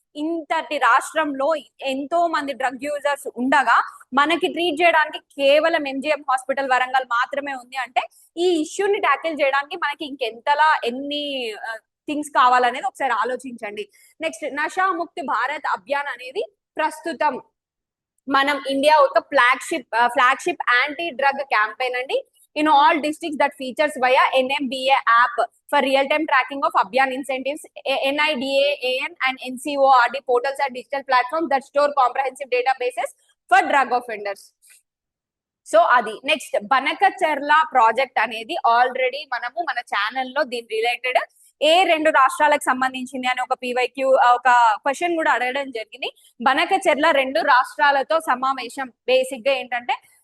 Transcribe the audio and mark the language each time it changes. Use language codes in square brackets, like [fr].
[te] ఇంతటి రాష్ట్రంలో ఎంతో మంది డ్రగ్ యూజర్స్ ఉండగా మనకి ట్రీట్ చేయడానికి కేవలం ఎంజిఎం హాస్పిటల్ వరంగల్ మాత్రమే ఉంది. అంటే ఈ ఇష్యూని ట్యాకిల్ చేయడానికి మనకి ఇంకెంతలా ఎన్ని థింగ్స్ కావాలనేది ఒకసారి ఆలోచించండి. నెక్స్ట్ నషాముక్తి భారత్ అభియాన్ అనేది ప్రస్తుతం మనం ఇండియా ఒక ఫ్లాగ్షిప్ యాంటీ డ్రగ్ క్యాంపెయిన్ అండి. [en] in all districts that features via NMBA app for real-time tracking of Abhiyan incentives, NIDA, AN and NCORD portals are digital platforms that store comprehensive databases for drug offenders. [te] So అది next Banakacherla project అనేది already మనము మన ఛానల్లో దీని related ఏ రెండు రాష్ట్రాలకు సంబంధించింది అని ఒక పీవైక్యూ ఒక క్వశ్చన్ కూడా అడగడం జరిగింది. బనకచెర్ల రెండు రాష్ట్రాలతో సమావేశం. బేసిక్ గా ఏంటంటే